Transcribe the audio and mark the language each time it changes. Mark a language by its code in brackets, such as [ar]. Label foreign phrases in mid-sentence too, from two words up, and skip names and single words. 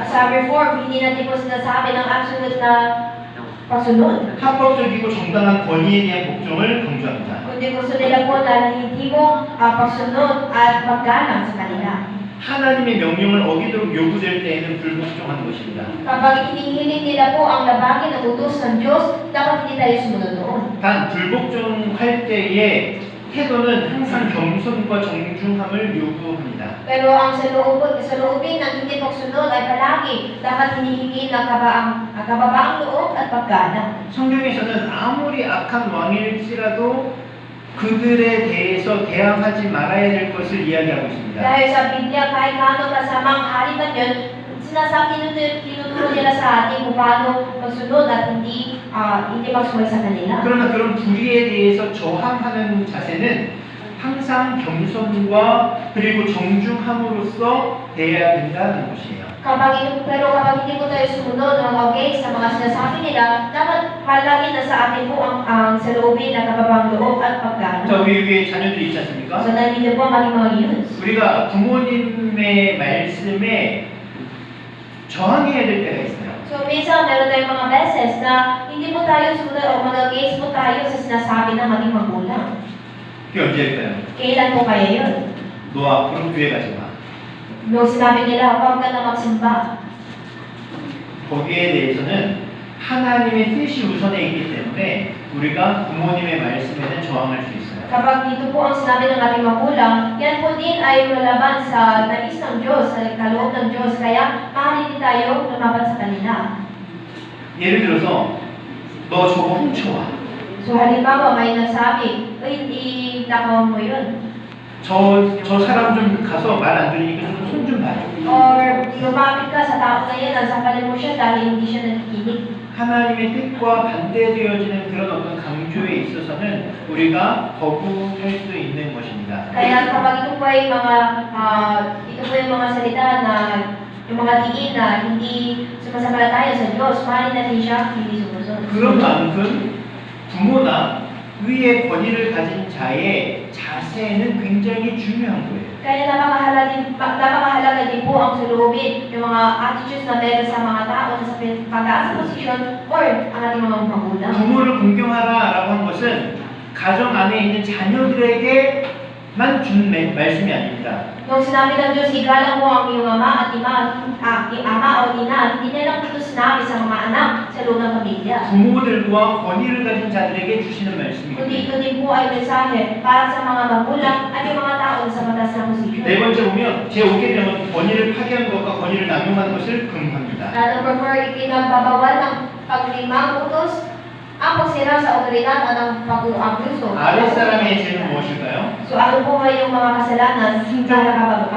[tl] Sa reform, hindi natin po sinasabi ng absolute na pagsunod. [ko] 합법적이고 정당한 권위에 대한 복종을 강조합니다. [tl] Kundi gusto nila po na hindi mo pagsunod at paggalang sa kanila. [ko] 하나님의 명령을 어기도록 요구될 때에는 불복종하는 것입니다. [tl] Kapag hinihiling nila po ang labagin ng utos ng Diyos, dapat hindi tayo sumunod doon. [ko] 단 불복종할 때의 태도는 항상 겸손과 정중함을 요구합니다. [tl] Pero ang saloobin ng hindi pagsunod ay palagi dapat hinihingi ng kababaang loob at paggalang. [ko] 성경에서는 아무리 악한 왕일지라도 그들에 대해서 대항하지 말아야 될 것을 이야기하고 있습니다. [tl] Dahil sa Biblia, kahit gaano kasamang hari man yun, sinasabi tinuturo nila sa atin kung paano magsunod at hindi magsuway sa kanila. [ko] 그러나 그런 불의에 대해서 저항하는 자세는 항상 겸손과 그리고 정중함으로써 대해야 된다는 것이에요. [tl] Pero kapag hindi po tayo sumunod ng okay sa mga sinasabi nila, dapat palagi na sa atin po ang saloobin na kababang loob at paggalang. [ko] 자, 우리 위에 자녀들이 있지 않습니까? [tl] So, nandito po ang ating mga youths. [ko] 우리가 부모님의 말씀에 저항해야 될 때가 있어요. [tl] So, minsan meron tayong mga beses na hindi po tayo sumunod o mag-against po tayo sa sinasabi ng ating magulang. [ko] 그게 언제일까요? [tl] Kailan po kaya yun? [ko] 너 앞으로 교회 가지 마. [tl] Nung sinabi nila, huwag ka na magsimba. [ko] 거기에 대해서는 하나님의 뜻이 우선에 있기 때문에 우리가 부모님의 말씀에는 저항할 수 있어요. [tl] Kapag dito po ang sinabi ng ating magulang, yan po din ay lalaban sa nais ng Diyos, sa kaloob ng Diyos. Kaya, maaari din tayo lumaban sa kanila. [ko] 예를 들어서 너 저거 훔쳐와. [tl] So, halimbawa, may nagsabi, nakaw mo yun. [ko] 저 사람 좀 가서 말 안 들으니까 좀 손 좀 봐줘. [tl] Or, lumapit ka sa tao na yan, sasakalin mo siya dahil hindi siya nakikinig. [ko] 하나님의 뜻과 반대되어지는 그런 어떤 강조에 있어서는 우리가 거부할 수 있는 것입니다. [tl] Kaya kapag ito po ay yung mga salita na yung mga tingin na hindi sumasampalataya sa Diyos, mahalin natin siya, hindi sumusunod. [ko] 그런 만큼 부모나 위의 권위를 가진 자의 자세는 굉장히 중요한 거예요. [tl] Kaya napakahalaga din po ang saloobin yung mga attitudes na meron sa mga tao na sa pagkaas sa posisyon or ang ating mga magulang. [ko] 부모를 공경하라라고 한 것은 가정 안에 있는 자녀들에게만 준 말씀이 아닙니다. [tl] Nung sinabi ng Diyos, igalang mo ang iyong ama at ama o ina, hindi na lang ito sinabi sa mga anak sa loob ng pamilya. [ko] 부모들과 권위를 가진 자들에게 주시는 말씀입니다. [tl] Kundi ito din po ay mensahe para sa mga magulang at yung mga tao sa mataas na posisyon. [ko] 네 번째 보면 제5개 되면 권위를 파괴한 것과 권위를 남용하는 것을 금합니다. [tl] Number 4, ipinagbabawal ng paglimang utos ang pagsira sa otoridad at ang pag-abuso. [ko] 아랫사람의 죄는 무엇일까요? [tl] So ano po ba yung mga kasalanan na nakababa?